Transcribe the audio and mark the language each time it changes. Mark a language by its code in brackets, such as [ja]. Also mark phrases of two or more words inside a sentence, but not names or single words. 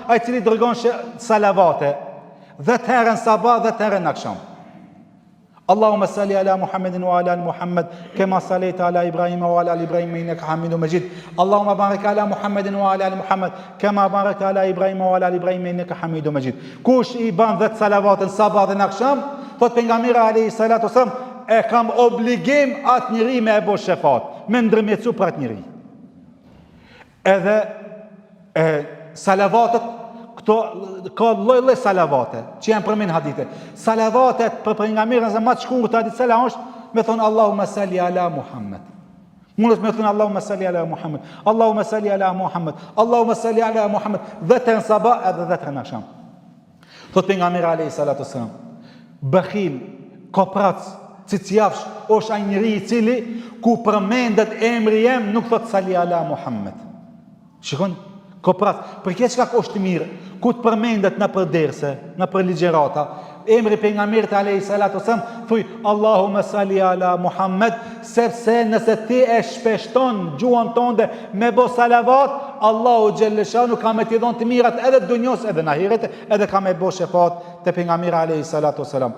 [sq] ai cili dërgon salavate 10 herë në sabah, 10 herë në akşam. [ar] اللهم صل على محمد وعلى محمد كما صليت على إبراهيم وعلى إبراهيم إنك حميد مجيد. اللهم بارك على محمد وعلى محمد كما باركت على إبراهيم وعلى إبراهيم إنك حميد مجيد. [sq] Kush i ban 10 salavat në sabah dhe në akşam, thot pejgamberi [ar] عليه الصلاة والسلام, [sq] e kam obligim atë njeri me e bo shefat, me ndërmjetësu për atë njeri. Edhe salavatet, këto ka lloj-lloj salavate që janë përmend hadithe. Salavatet për pejgamberin e më të shkurtër hadith selam është me thon [ar] اللهم صل على محمد. [sq] Mundet me thon [ar] اللهم صل على محمد. اللهم صل على محمد. اللهم صل على محمد. [sq] Vetën sabah edhe vetën akşam. Thot pejgamberi [ar] عليه الصلاة والسلام, [sq] bakhil, koprac, cicjafsh është ai njeri i cili ku përmendet emri jem nuk thot [ar] صل على محمد. [sq] Shikon, koprat, për këtë çka është mirë, ku të përmendet në përderse, në për ligjerata, emri pejgamberit [ar] عليه الصلاة والسلام, [sq] thuj [ar] اللهم صل على محمد, [sq] sepse nëse ti e shpeshton gjuhën tënde me bo salavat, Allahu xhelleshanu ka me t'i dhënë të mirat edhe dunjos edhe në ahiret, edhe ka me bo shefat te pejgamberi [ar] عليه الصلاة والسلام.